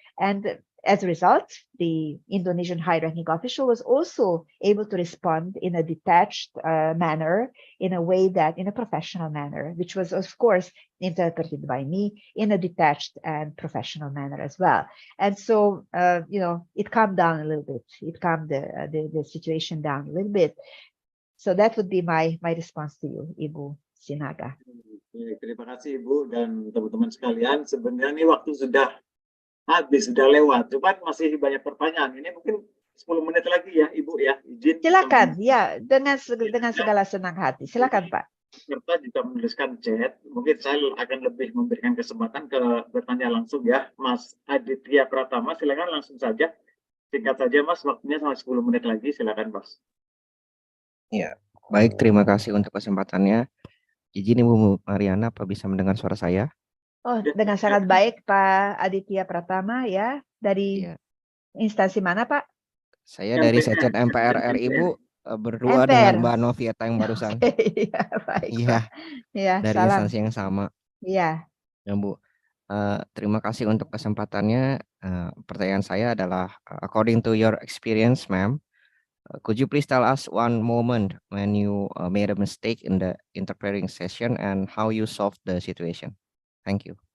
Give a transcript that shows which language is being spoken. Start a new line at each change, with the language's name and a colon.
English: And as a result, the Indonesian high-ranking official was also able to respond in a detached manner, in a professional manner, which was, of course, interpreted by me in a detached and professional manner as well. And so, it calmed down a little bit. It calmed the situation down a little bit. So that would be my response to you, Ibu Sinaga.
Indonesian: Terima kasih Ibu dan teman-teman sekalian. Sebenarnya ini waktu sudah habis, sudah lewat, cuman masih banyak pertanyaan. Ini mungkin 10 menit lagi ya, Ibu ya. Izin. Silakan, ya, dengan segala senang hati. Silakan, Pak. Serta juga menuliskan chat, mungkin saya akan lebih memberikan kesempatan bertanya langsung ya. Mas Aditya Pratama, silakan langsung saja. Singkat saja Mas, waktunya sampai 10 menit lagi, silakan Mas. Ya, baik, terima kasih untuk kesempatannya. Izin Ibu Mariana, apa bisa mendengar suara saya? Oh, dengan sangat baik Pak Aditya Pratama ya. Dari instansi mana Pak? Saya dari Sekjen MPR RI Bu, berdua dengan Mbak Novieta yang barusan. Iya, baik. Iya. Ya, dari salam. instansi yang sama. Iya. Ya Bu. Terima kasih untuk kesempatannya. Pertanyaan saya adalah,
English: according to your experience, ma'am, could you please tell us one moment when you made a mistake in the interpreting session and how you solved the situation? Thank you.